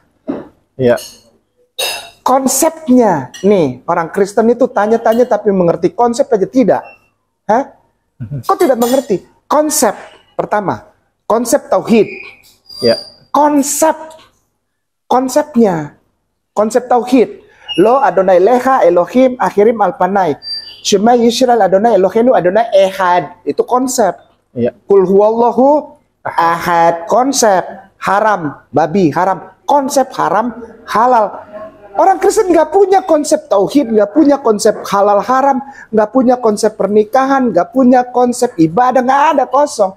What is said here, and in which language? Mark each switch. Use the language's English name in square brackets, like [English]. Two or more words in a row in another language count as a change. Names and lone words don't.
[Indonesian] Konsepnya, nih orang Kristen itu tanya-tanya tapi mengerti konsep aja tidak. Kok tidak mengerti? Konsep pertama, konsep tauhid. Konsepnya, konsep tauhid. [Hebrew] לא אדני לך אלהים אחרים על פני. שמע ישראל אדני אלהינו אדני אחד. [Indonesian] Itu konsep. [Arabic] قل هو الله أحد. [Indonesian] Konsep haram babi haram. Konsep haram halal. Orang Kristen nggak punya konsep tauhid, nggak punya konsep halal haram, nggak punya konsep pernikahan, nggak punya konsep ibadah, nggak ada, kosong.